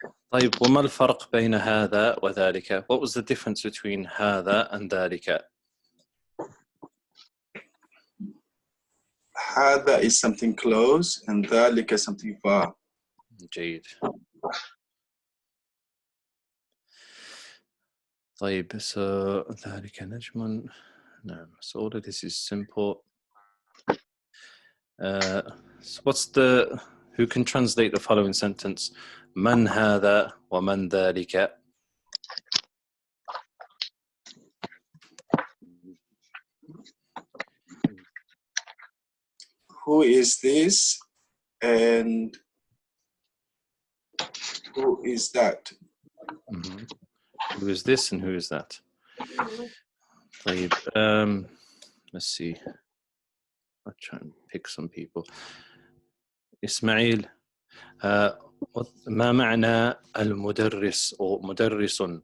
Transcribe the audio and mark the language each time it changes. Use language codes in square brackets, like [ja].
[ar] طيب وما الفرق بين هذا وذلك? [en] What was the difference between هذا and ذلك? هذا is something close and ذلك is something far. [ar] جيد. طيب so ذلك نجم. [en] نعم. So all of this is simple. So what's the? Who can translate the following sentence? من هذا ومن ذلك? Who is this and who is that? Mm-hmm. Who is this and who is that? طيب, let's see. I'll try and pick some people. [ar] إسماعيل, ما معنى المدرس أو مدرس؟